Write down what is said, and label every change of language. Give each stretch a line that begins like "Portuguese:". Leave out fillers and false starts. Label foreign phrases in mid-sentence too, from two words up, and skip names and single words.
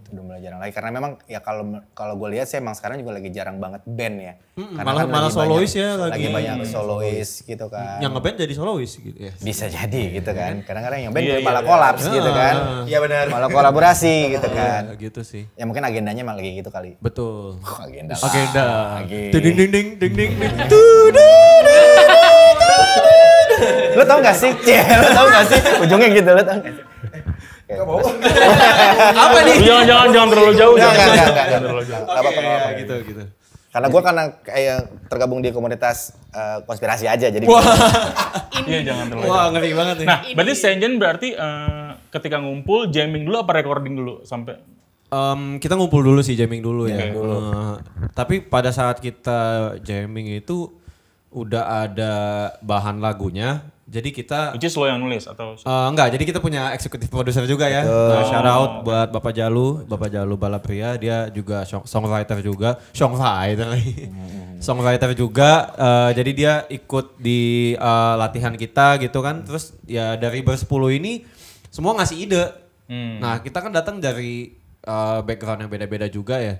Indonesian: Udah mulai jarang lagi karena memang ya kalau gue lihat sih emang sekarang juga lagi jarang banget band ya. Karena malah lagi solois banyak- ya lagi lagi. banyak solois gitu kan. Yang ngeband jadi solois gitu ya. Bisa jadi gitu kan. Kadang-kadang yang band Iya, malah iya. kolaps gitu kan. Iya benar. Malah kolaborasi gitu kan. Ya, gitu sih. Ya mungkin agendanya malah kayak gitu kali. Betul. Agenda. Ding ding ding ding ding ding. Lo tau gak sih? Lo tau gak sih? Ujungnya gitu, lo tau gak sih? Apa nih? Jangan terlalu jauh. Enggak. terlalu jauh. Apa-apa. Gitu. Karena gue karena kayak tergabung di komunitas konspirasi aja jadi. Iya, jangan terlalu jauh. Wah ngeri banget nih. Nah, berarti Senjen berarti ketika ngumpul jamming dulu apa recording dulu sampai Kita ngumpul dulu sih, jamming dulu ya. Oke. Tapi pada saat kita jamming itu udah ada bahan lagunya. Jadi kita
English: which is
Indonesian: lo yang nulis atau enggak, jadi kita punya eksekutif produser juga ya.
English: Shout out
Indonesian: buat Bapak Jalu Balapria, dia juga songwriter juga, songwriter juga. Jadi dia ikut di latihan kita gitu kan. Terus ya dari bersepuluh ini semua ngasih ide. Nah kita kan datang dari background yang beda-beda juga ya.